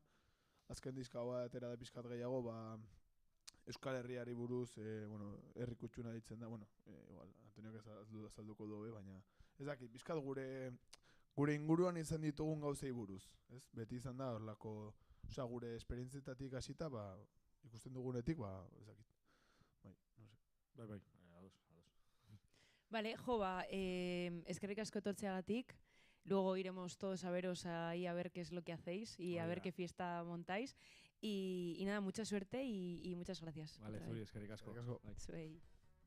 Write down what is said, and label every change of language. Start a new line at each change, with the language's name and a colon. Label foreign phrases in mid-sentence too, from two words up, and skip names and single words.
Basque: Azken diska hau atera da pixkat gehiago, Euskal Herriari buruz, herri kutxuna ditzen da, igual, Antoniok azalduko du, baina ez dakit, pixkat gure inguruan izan ditugun gauzei buruz, ez? Beti izan da horlako, gure esperientzietatik hasita, ikusten dugunetik, ez dakit. Bai, ados. Vale, jo, eskerrik asko etortzeagatik.
Spanish: Luego iremos todos a veros ahí a ver qué es lo que hacéis y a ver qué fiesta montáis. Y nada, mucha suerte y muchas gracias. Vale,
Basque: zuri, eskerrik asko. Eskerrik asko. Bai. Zuei.